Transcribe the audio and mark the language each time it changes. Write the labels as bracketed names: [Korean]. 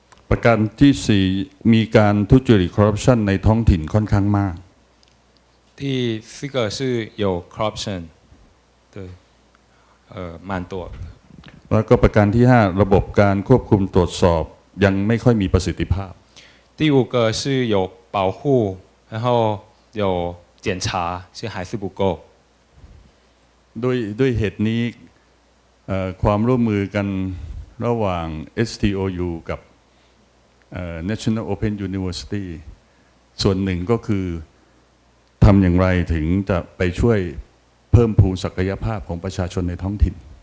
[Thai] ประการที่สี่มีการทุจริตคอร์รัปชันในท้องถิ่นค่อนข้างมาก [Chinese] 第四个是有 corruption 对蛮多 [Thai] แล้วก็ประการที่ห้าระบบการควบคุมตรวจสอบยังไม่ค่อยมีประสิทธิภาพ [Chinese] 第五个是有保护然后有检查是还是不够 [Thai] ด้วยเหตุนี้ความร่วมมือกันระหว่าง STOU กับNational Open University ส่วนหนึ่งก็คือทำอย่างไรถึงจะไปช่วยเพิ่มพูนศักยภาพของประชาชนในท้องถิ่น